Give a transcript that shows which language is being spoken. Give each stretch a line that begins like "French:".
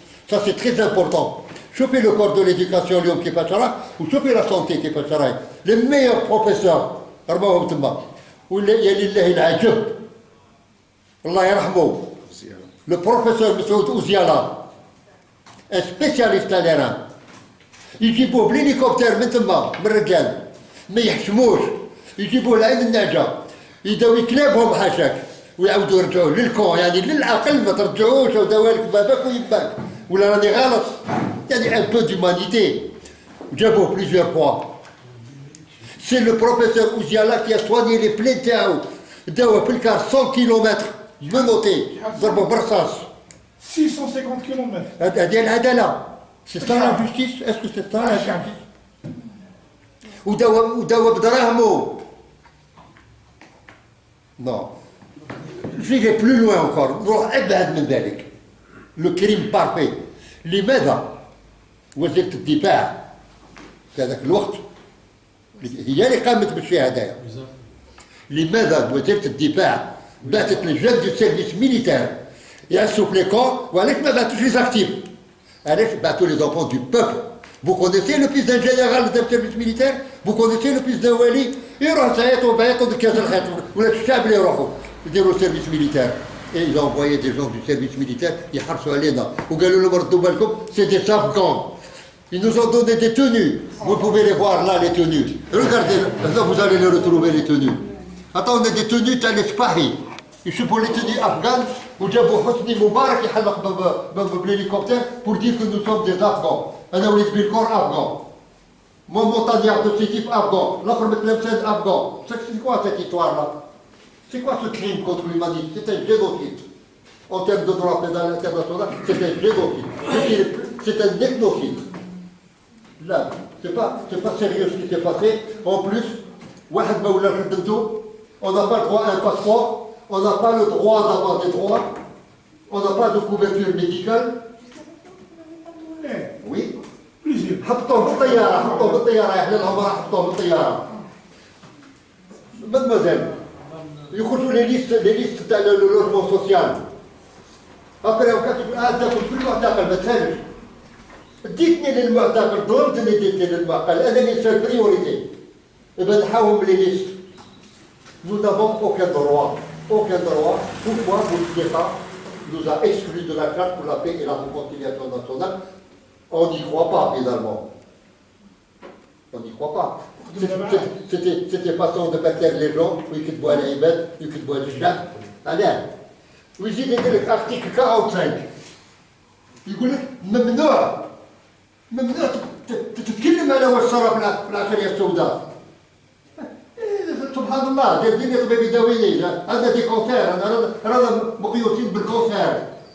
French: Ça c'est très important. Choper le corps de l'éducation,
Arabic: اليوم كيفاش راه، وشوفي
French: la santé
Arabic: كيفاش راهي.
French: Les meilleurs professeurs
Arabic: رماهم تما. ويا لله العجب. الله يرحمه.
French: Le professeur مسعود أوزيالا. Un spécialiste à l'airain.
Arabic: يجيبوه بالهليكوبتر من تما من الرجال. ما يحشموش. يجيبوه لعين النعجة. يداو يكلابهم حاشاك. ويعاودوا يرجعوه للكون، يعني للعقل ما ترجعوش وداوالك باباك ويباك. ولا راني غلط؟ يعني
French: un peu d'humanité. جابوه plusieurs fois. C'est le professeur Ouziala qui a soigné les plaies تاعو.
Arabic: داوه في الكار 100 كيلومتر menotté ضربوه برصاص. 650 km. هذه العدالة.
French: C'est ça la justice? Est-ce que c'est ça la justice?
Arabic: وداوه بدراهمو.
French: Non. Je vais plus loin encore.
Arabic: نروح أبعد من ذلك.
French: Le crime parfait.
Arabic: لماذا وزيرة الدفاع في هذاك الوقت هي اللي قامت بالشيء هذايا؟ لماذا وزيرة الدفاع بعثت لجان دو سيرفيس ميليتير يعسوا في لي كون، وعلاش ما بعثوش لي زاكتيف؟ علاش بعثوا لي زونفون دو بوبل؟
French: Vous connaissez le fils d'un général d'un service militaire? Vous connaissez le fils d'un wali?
Arabic: يروح سايطوا بايطوا بكاس الخيط ولا الشعب اللي يروحوا يديروا سيرفيس ميليتير.
French: Et ils ont envoyé des gens du service militaire
Arabic: يحرسوا علينا وقالوا لهم ردوا بالكم
French: c'est des afghans. Ils nous ont donné des tenues. Vous pouvez les voir là, les tenues. Regardez, là vous allez les retrouver les tenues. Attends, on a des tenues
Arabic: تاع الاسباحي. يشوفوا
French: les tenues afghanes
Arabic: وجابوا حسني مبارك يحلق بالهليكوبتر
French: pour dire que nous sommes des afghans.
Arabic: أنا وليت بالكور afghan.
French: Mon montagnard de Sétif afghan. L'autre Metlemsen afghan. C'est quoi cette histoire-là? C'est quoi ce crime contre l'humanité? C'est un génocide. En termes de droit pénal international, c'est un génocide. C'est un ethnocide. Là, c'est pas sérieux ce qui s'est passé. En plus, on n'a pas le droit à un passeport, on n'a pas le droit d'avoir des droits, on n'a pas de couverture médicale. Oui.
Arabic: حطوه بالطيارة أهل العمر حطوه بالطيارة. Mademoiselle, يخرجوا لي ليست تاع اللوجمون سوسيال. هكا وكاتب تاكل في المعتقل ما تسالش. ديتني للمعتقل، ضربتني ديتني للمعتقل، أنا اللي سال بريوريتي. إذا نحاول لي ليست.
French: Nous n'avons aucun droit. Pourquoi Bouteflika nous a exclus de la charte pour la paix et la réconciliation nationale? On n'y croit pas, finalement. On n'y croit pas. C'était façon de faire taire les gens,
Arabic: ويكتبوا على العباد، ويكتبوا على الشعب. علاه؟ ويزيد يدير لك ارتيكل 45 يقول لك ممنوع تتكلم على واش صرا في العشرية السوداء. سبحان الله، دايرين طبيب يداويني، هذا دي كونسير، رانا مقيوسين بالكونسير.